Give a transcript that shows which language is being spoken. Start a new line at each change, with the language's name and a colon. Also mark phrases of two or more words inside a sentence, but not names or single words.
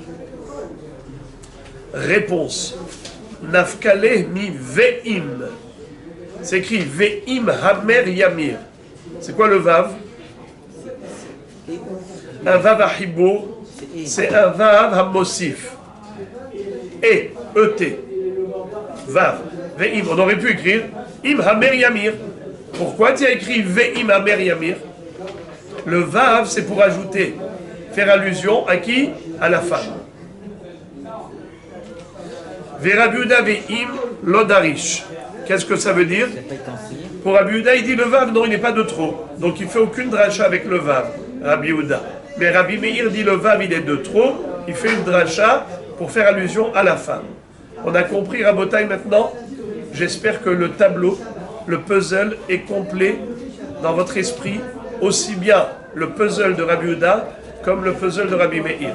Hebrew: Réponse. נפקא מינה ואם.
French: C'est écrit
Hebrew: ואם המר ימיר.
French: C'est quoi le vav? Un vav à hibour, c'est un vav à mosif. Et, et,
Hebrew: וו ואם.
French: On aurait pu écrire
Hebrew: אם המר ימיר.
French: Pourquoi tu as écrit
Hebrew: ואם המר ימיר?
French: Le vav, c'est pour ajouter, faire allusion à qui? À la femme.
Hebrew: Rabbi Yehuda ואם לא דריש.
French: Qu'est-ce que ça veut dire? Pour Rabbi Yehuda, il dit le vav, non, il n'est pas de trop. Donc il ne fait aucune dracha avec le vav, Rabbi Yehuda. Mais Rabbi Meir dit le vav, il est de trop. Il fait une dracha pour faire allusion à la femme. On a compris, Rabotai, maintenant? J'espère que le tableau, le puzzle est complet dans votre esprit, aussi bien le puzzle de Rabbi Yehuda comme le puzzle de Rabbi Meir.